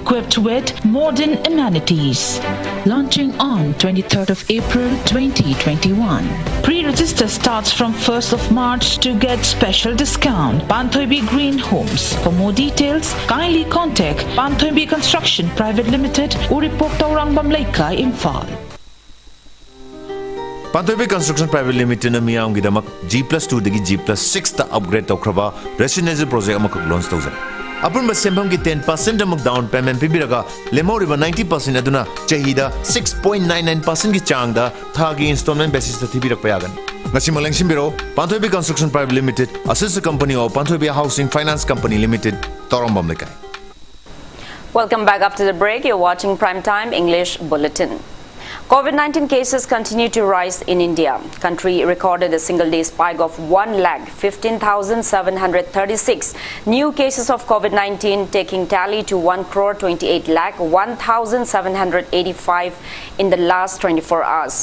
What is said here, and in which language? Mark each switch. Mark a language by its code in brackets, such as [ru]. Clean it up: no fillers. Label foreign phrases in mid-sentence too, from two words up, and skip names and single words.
[en] equipped with modern amenities. Launching on 23rd of April 2021. Pre-register starts from 1st of March to get special discount. Panthoibi Green Homes. For more details, kindly contact Panthoibi Construction Private Limited, Uripok Taurang Bamlaika, Imphal. [mni] Panthoibi Construction Private Limited na miyam gidamak G+2 dagi G+6 ta upgrade tawkraba [en] residential project [mni] amakuk launch tawzar. Apun sembam ki 10% amak [en] down payment [mni] pibiraga lemoriba 90% aduna chahida 6.99% ki changda thagi [en] installment basis [mni] ta thibirak payagan. Ngasi maleng simbiro Panthoibi Construction Private Limited [en] assistant company of [mni] Panthoibi Housing Finance Company Limited Torambam lekai. [en] Welcome back after the break. You're watching Primetime English Bulletin. COVID-19 cases continue to rise in India. Country recorded a single-day spike of 1,15,736 new cases of COVID-19, taking tally to 1,28,01,785 in the last 24 hours.